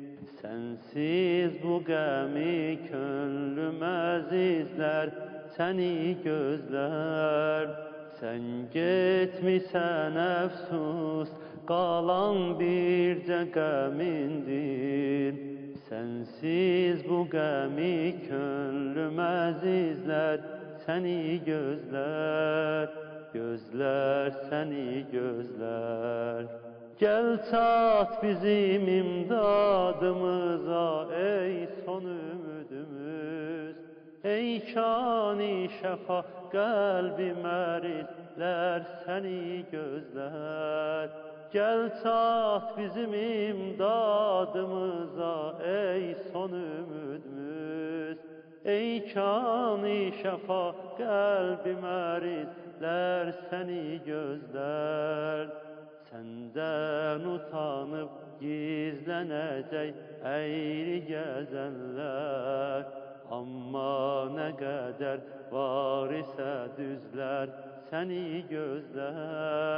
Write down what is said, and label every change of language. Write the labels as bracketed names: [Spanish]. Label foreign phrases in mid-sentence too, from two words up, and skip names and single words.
[Azerbaijani] Sensiz bu qəmi könlüm əzizlər seni gözlər. [Turkish] Sen gitmişsen efsus, kalan birce qəmindir. [Azerbaijani] Sensiz bu qəmi könlüm əzizlər seni gözlər. Gözlər seni gözlər. Gel çat bizim imdadımıza ey son ümidimiz. Ey kani şəfa qəlbi mərizlər seni gözlər. Gel çat bizim imdadımıza ey son ümidimiz. Ey kani şəfa qəlbi mərizlər seni gözlər. [Turkish] Senden utanıp gizlenecek eğri gezenler. Amma ne kadar var ise düzler seni gözler.